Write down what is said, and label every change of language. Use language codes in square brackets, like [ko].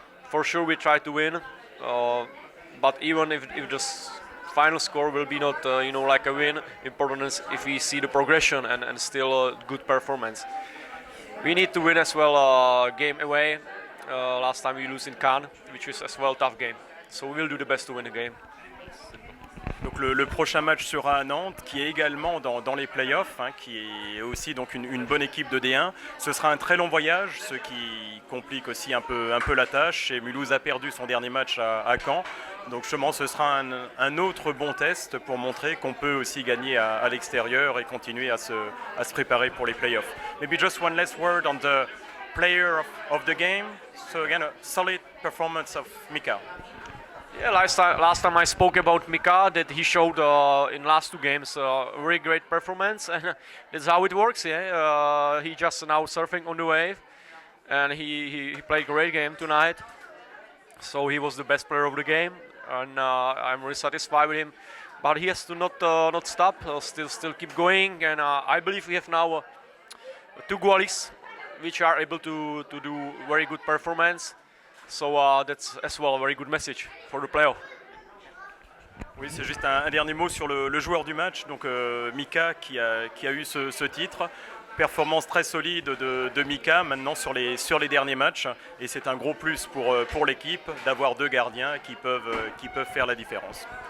[en] For sure, we try to win, but even if the final score will be not like a win, important is if we see the progression and still a good performance. We need to win as well game away. Last time we lose in Cannes, which is as well a tough game. So we will do the best to win the game. [fr] Donc le prochain match sera à Nantes, qui est également dans les playoffs, hein, qui est aussi donc une bonne équipe de D1. Ce sera un très long voyage, ce qui complique aussi un peu la tâche. Et Mulhouse a perdu son dernier match à Caen. Donc justement, ce sera un autre bon test pour montrer qu'on peut aussi gagner à l'extérieur et continuer à se préparer pour les playoffs. [en] Maybe just one last word on the player of the game. So again, a solid performance of Mika. Yeah, last time I spoke about Mika, that he showed in last 2 games a very great performance, and that's how it works. Yeah, he just now surfing on the wave, and he played a great game tonight. So he was the best player of the game, and I'm really satisfied with him. But he has to not stop, still keep going, and I believe we have now 2 goalies, which are able to do very good performance. So that's as well a very good message for the playoff. [fr] Oui, c'est juste un dernier mot sur le joueur du match, donc Mika qui a eu ce titre. Performance très solide de Mika maintenant sur les derniers matchs, et c'est un gros plus pour l'équipe d'avoir 2 gardiens qui peuvent faire la différence.